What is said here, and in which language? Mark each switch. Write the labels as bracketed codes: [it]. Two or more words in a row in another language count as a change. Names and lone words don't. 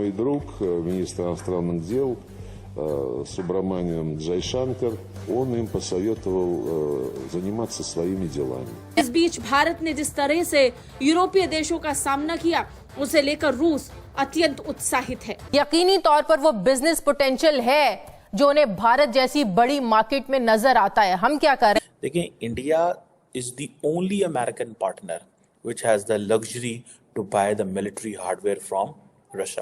[ru] мой друг, министр иностранных дел Субраманиан Джайшанкар, он им посоветовал заниматься своими делами. [hi] इस बीच भारत ने जिस तरह से यूरोपीय देशों का सामना किया, उसे लेकर रूस अत्यंत उत्साहित है। यकीनी तौर पर वो [en] business potential [hi] है जो उन्हें भारत जैसी बड़ी मार्केट में नजर आता है। हम क्या कर रहे हैं? [en] देखिए, India is the only American partner which has the luxury to buy the military hardware from Russia.